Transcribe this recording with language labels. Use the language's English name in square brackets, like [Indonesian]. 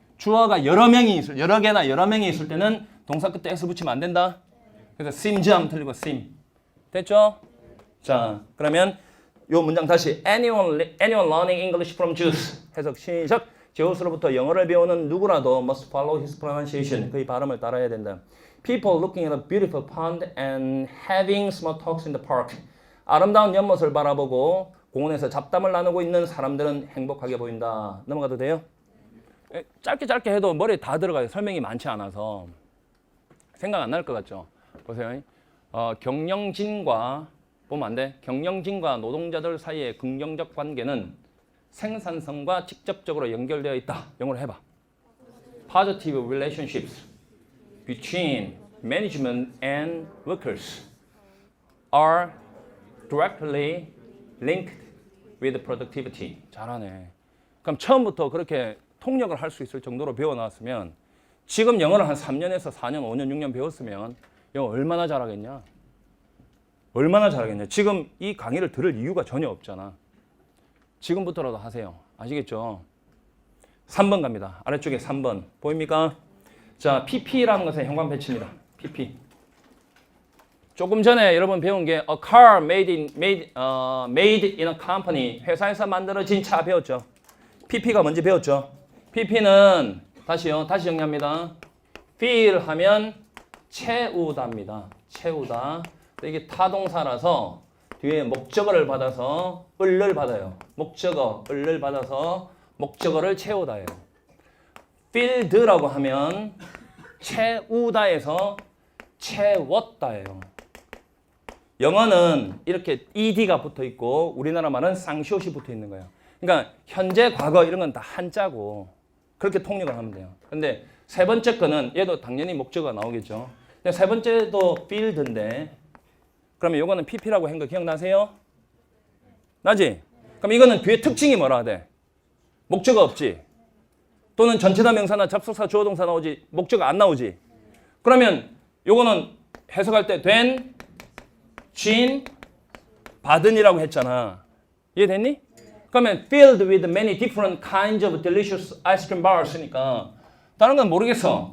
[Korean] 주어가 여러 개나 여러 명이 있을 때는 동사 끝에 s 붙이면 안 된다. 그래서 seems 하면 틀리고 seem. 됐죠? 자, 그러면 요 문장 다시 [English] anyone learning English from Zeus [Korean] 해석 시작. 제우스로부터 영어를 배우는 누구라도 [English] must follow his pronunciation. [Korean] 그의 발음을 따라야 된다. [English] People looking at a beautiful pond and having small talks in the park. [Korean] 아름다운 연못을 바라보고 공원에서 잡담을 나누고 있는 사람들은 행복하게 보인다. 넘어가도 돼요? 짧게 해도 머리에 다 들어가요. 설명이 많지 않아서 생각 안 날 것 같죠? 보세요. 경영진과 보면 안 돼. 경영진과 노동자들 사이의 긍정적 관계는 생산성과 직접적으로 연결되어 있다. 영어로 해봐. [English] Positive relationships between management and workers are directly linked with productivity. [Korean] 잘하네. 그럼 처음부터 그렇게 통역을 할 수 있을 정도로 배워놨으면 지금 영어를 한 3년에서 4년, 5년, 6년 배웠으면 영어 얼마나 잘하겠냐? 얼마나 잘하겠냐? 지금 이 강의를 들을 이유가 전혀 없잖아. 지금부터라도 하세요. 아시겠죠? 3번 갑니다. 아래쪽에 3번. 보입니까? 자, PP라는 것은 형광 배치입니다. PP. 조금 전에 여러분 배운 게 [English] a car made in a company. [Korean] 회사에서 만들어진 차 배웠죠? PP가 뭔지 배웠죠? PP는 다시 정리합니다. feel 하면 채우다입니다. 채우다. 이게 타동사라서 뒤에 목적어를 받아서 을을 받아요. 목적어, 을을 받아서 목적어를 채우다예요. filled라고 하면 채우다에서 채웠다예요. 영어는 이렇게 ed가 붙어 있고 우리나라 말은 쌍시옷이 붙어 있는 거예요. 그러니까 현재, 과거 이런 건 다 한자고 그렇게 통역을 하면 돼요. 근데 세 번째 거는 얘도 당연히 목적어가 나오겠죠. 세 번째도 filled인데 그러면 이거는 PP라고 한 거 기억나세요? 나지? 그럼 이거는 뒤에 특징이 뭐라 돼? 목적어 없지? 또는 전치사 명사나 접속사 주어 동사 나오지 목적 안 나오지. 그러면 요거는 해석할 때 된, 쥔, 받은이라고 했잖아. 이해됐니? 그러면 [English] filled with many different kinds of delicious ice cream bars니까 [Korean] 다른 건 모르겠어.